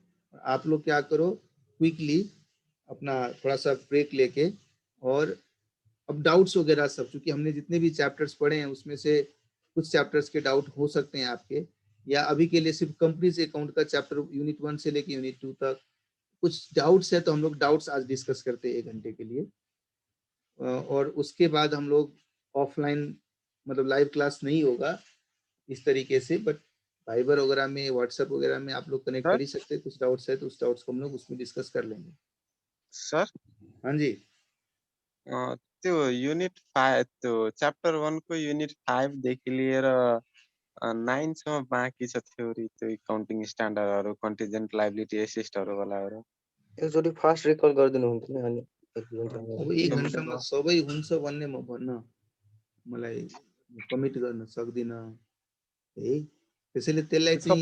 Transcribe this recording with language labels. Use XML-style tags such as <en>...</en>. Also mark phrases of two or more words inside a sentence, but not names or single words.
<hi>आप लोग क्या करो, क्विकली अपना थोड़ा सा ब्रेक लेके, और अब डाउट्स वगैरह सब, चूंकि हमने जितने भी चैप्टर्स पढ़े हैं उसमें से कुछ चैप्टर्स के डाउट हो सकते हैं आपके, या अभी के लिए सिर्फ</hi> <en>companies account</en> <hi>का चैप्टर यूनिट 1 से लेके यूनिट 2 तक कुछ डाउट्स है, तो हम लोग डाउट्स आज डिस्कस करते हैं 1 घंटे के लिए। और उसके बाद हम लोग ऑफलाइन मतलब</hi> <en>live class</en> <hi>नहीं होगा इस तरीके से, बट फाइबर वगैरह में, व्हाट्सएप वगैरह में आप लोग कनेक्ट कर ही सकते हैं। कुछ डाउट्स है तो उस डाउट्स को हम लोग उसमें डिस्कस कर लेंगे। सर हाँ जी।</hi> <ne>त्यो युनिट 5 त्यो च्याप्टर 1 को युनिट 5 देखि लिएर 9 सम्म बाँकी छ थ्योरी, त्यो</ne> <en>accounting standards, contingent liability assets</en> <ne>वालाहरु। एकचोटि</ne> <en>fast recall</en> <ne>गरिदिनु हुन्थ्यो अनि अब 1 घण्टामा सबै हुन्छ भन्ने म भन्न, मलाई कमिट गर्न सक्दिन है, त्यसैले त्यसलाई चाहिँ</ne>